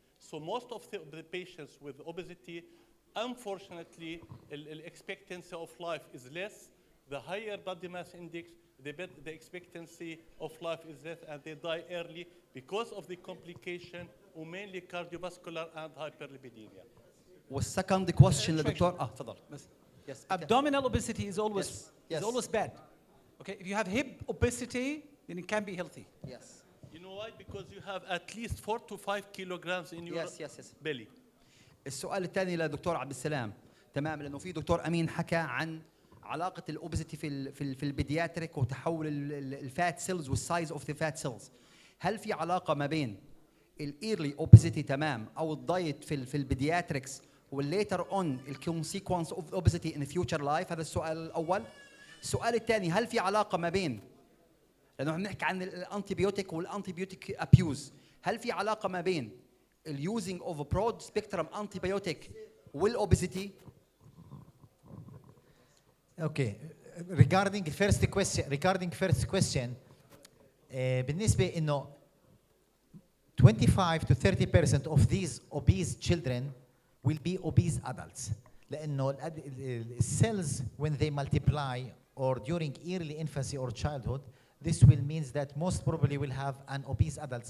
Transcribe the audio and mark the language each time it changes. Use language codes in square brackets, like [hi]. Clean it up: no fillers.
[en] So most of the patients with obesity, unfortunately, the expectancy of life is less. The higher body mass index, the expectancy of life is less, and they die early because of the complication, mainly cardiovascular and hyperlipidemia. [ar] وال [en] second question [ar] لدكتور تفضل. [en] Yes. Abdominal obesity is always bad. Okay, if you have hip obesity, then it can be healthy. Yes. You know why? Because you have at least 4 to 5 kilograms in your belly. [ar] السؤال الثاني لدكتور عبد السلام تمام لأنه في دكتور أمين حكى عن علاقة الأوبستي في البيدياتريك وتحول الفات سيلز [en] والسايز of the fat cells. [ar] هل في علاقة ما بين الايرلي اوبستي تمام أو الدايت في البيدياتريكس [en] والليتر اون الكونسيكونس of obesity in future life? [ar] هذا السؤال الأول. السؤال الثاني هل في علاقة ما بين لأنه عم نحكي عن الانتيبيوتيك والانتيبيوتيك ابيوز، هل في علاقة ما بين [en] اليوزنج of broad spectrum antibiotic [ar] والاوبستي؟ [en] Okay, regarding first question, [ar] بالنسبة إنه [en] 25 to 30% of these obese children will be obese adults. لأنه cells when they multiply or during early infancy or childhood, this will mean that most probably will have an obese adults.